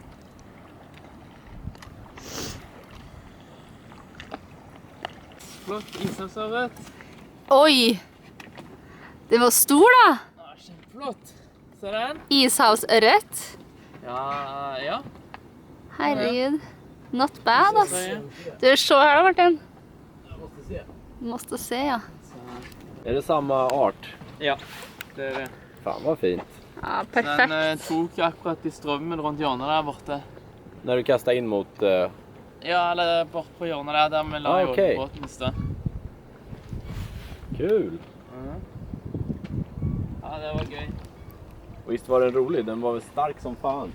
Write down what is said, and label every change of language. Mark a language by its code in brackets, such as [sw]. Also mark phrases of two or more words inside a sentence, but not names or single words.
[no] Flott ishavsørret. Oi! Den var stor, da. Ja, kjempeflott. Ser den? Ishavsørret. Ja. Herregud. [en] Not bad, [no] ass. Du, se her da, Martin. [sv] Måste se, ja. Är det samma art? [no] Ja, det er det. [sv] Fan vad fint. Ja, perfekt. [no] Den tok akkurat i strømmen rundt hjørnet der borte. [sv] När du kastar in mot... [no] Ja, eller bort på hjørnet der vi la okay. båten i sted. Kul! Ja, det var gøy. [sv] Och visst var den rolig? Den var väl stark som fan.